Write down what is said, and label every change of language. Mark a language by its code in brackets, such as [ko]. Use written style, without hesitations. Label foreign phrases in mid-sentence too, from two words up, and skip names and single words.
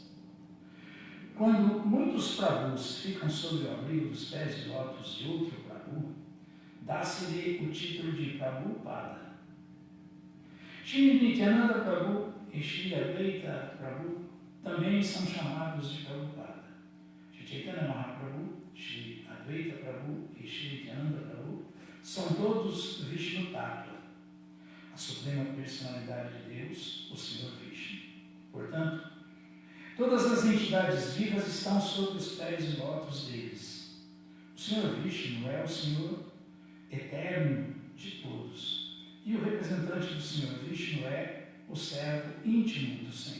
[pt] Quando muitos Prabhus ficam sob o abrigo dos pés de lótus de outro Prabhu, dá-se-lhe o título de Prabhupada. Shri Nityananda Prabhu e Shri Advaita Prabhu também são chamados de Prabhupada. Shri Chaitanya Mahaprabhu, Shri Advaita Prabhu e Shri Nityananda Prabhu são todos Vishnu Tattva, a suprema personalidade de Deus, o Senhor Vishnu. Portanto, todas as entidades vivas estão sob os pés de lótus deles. O Senhor Vishnu é o Senhor eterno de todos, e o representante do Senhor Vishnu é o servo íntimo do Senhor.